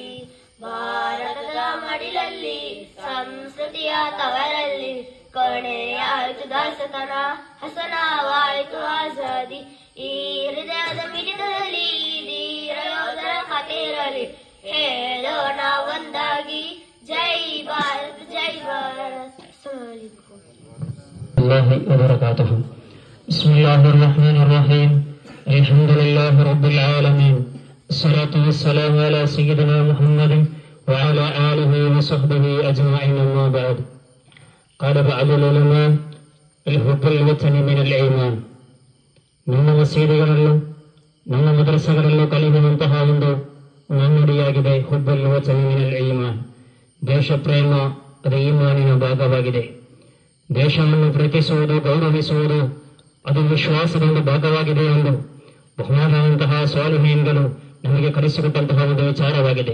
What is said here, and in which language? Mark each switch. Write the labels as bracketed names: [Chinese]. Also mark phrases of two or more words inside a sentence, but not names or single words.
[Kannada] ಭಾರತದ ಮಡಿಲಲ್ಲಿ ಸಂಸ್ಕೃತಿಯ ತವರಲ್ಲಿ ಕೊನೆಯಾಯ್ತು ದಾಸತನ, ಹಸನವಾಯ್ತು ಆಜಾದಿ. ಈ ಹೃದಯದ ಮಿಡಿತದಲ್ಲಿ ಧೀರ ಯೋಧರ ಕಥೆ ಇರಲಿ, ಹೇಳೋಣ ಒಂದಾಗಿ ಜೈ ಭಾರತ್ ಜೈ ಭಾರತ್. [Arabic] वबरकातुहु। بسم الله الرحمن الرحيم. الحمد لله رب العالمين. الصلاة والسلام على سيدنا محمد وعلى آله وصحبه أجمعين، أما بعد. قال بعض العلماء الحب الوطن من الإيمان. [Kannada] ನಮ್ಮ ಮಸೀದಿಗಳಲ್ಲೂ ನಮ್ಮ ಮದ್ರಸೆಗಳಲ್ಲೂ ಕಲಿಯುವಂತಹ ಒಂದು ನಾಣ್ಣುಡಿಯಾಗಿದೆ [Arabic] حب الوطن من الإيمان. [Kannada] ದೇಶ ಪ್ರೇಮ ಅದು ಈಮಾನಿನ ಭಾಗವಾಗಿದೆ. ದೇಶವನ್ನು ಪ್ರೀತಿಸುವುದು, ಗೌರವಿಸುವುದು ಅದು ವಿಶ್ವಾಸದ ಒಂದು ಭಾಗವಾಗಿದೆ ಎಂದು ಬಹುಮಾನವಂತಹ ಸ್ವಾಲಿಹೀನ್ಗಳು ನಮಗೆ ಕಲಿಸಿಕೊಟ್ಟಂತಹ ಒಂದು ವಿಚಾರವಾಗಿದೆ.